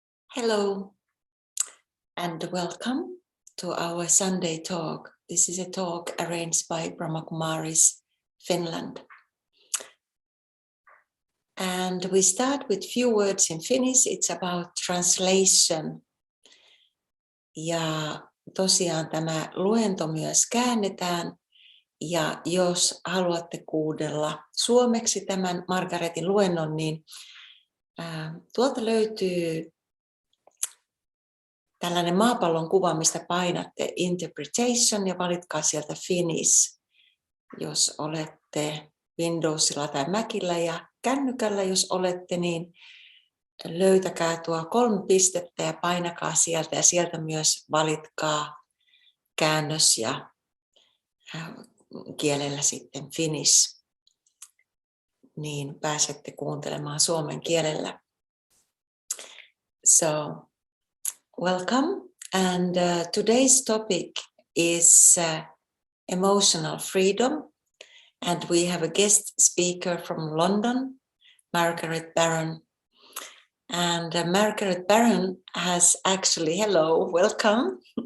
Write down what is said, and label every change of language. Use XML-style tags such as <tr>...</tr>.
<en>Hello and welcome to our Sunday talk. This is a talk arranged by Brahma Kumaris, Finland. And we start with few words in Finnish. It's about translation.</en> <fi>Ja tosiaan tämä luento myös käännetään. Ja jos haluatte kuunnella suomeksi tämän Margaretin luennon, niin tuolta löytyy tällainen maapallon kuva, mistä painatte interpretation ja valitkaa sieltä Finnish, jos olette Windowsilla tai Macillä, ja kännykällä, jos olette, niin löytäkää tuo 3 pistettä ja painakaa sieltä ja sieltä myös valitkaa käännös ja kielellä sitten Finnish, niin pääsette kuuntelemaan suomen kielellä.</fi> <en>So, welcome, and today's topic is emotional freedom, and we have a guest speaker from London, Margaret Barron. And Margaret Barron has actually, hello, welcome.</en>